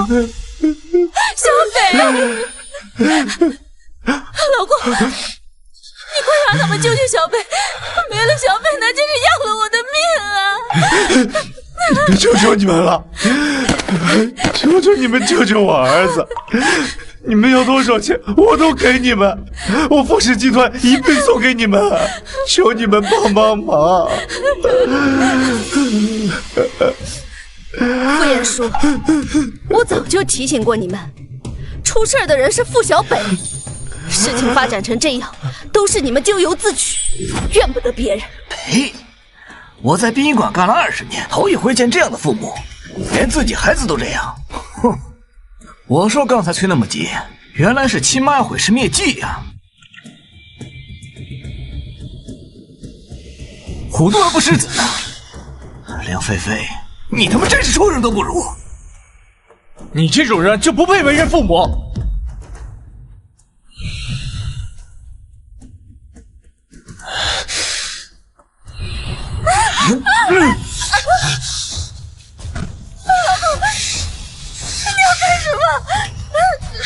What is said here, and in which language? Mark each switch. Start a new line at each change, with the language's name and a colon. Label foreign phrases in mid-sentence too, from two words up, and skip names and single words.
Chinese: 小北。老公，你快让他们救救小北！没了小北，那就是要了我的命啊！求求你们了，求求你们救救我兒子！你們要多少錢，我都給你們，我富士集團一併送給你們，求你們幫幫忙！傅彥叔，我早就提醒過你們，出事的人是傅小北。事情發展成這樣，都是你們咎由自取，怨不得別人。呸！我在殯儀館幹了20年，頭一回見這樣的父母，連自己孩子都這樣。哼！我說剛才催那麼急，原來是親媽要毀屍滅跡呀！虎毒而不食子啊！梁菲菲，你他媽真是畜生都不如！你這種人就不配為人父母！你要幹什麼？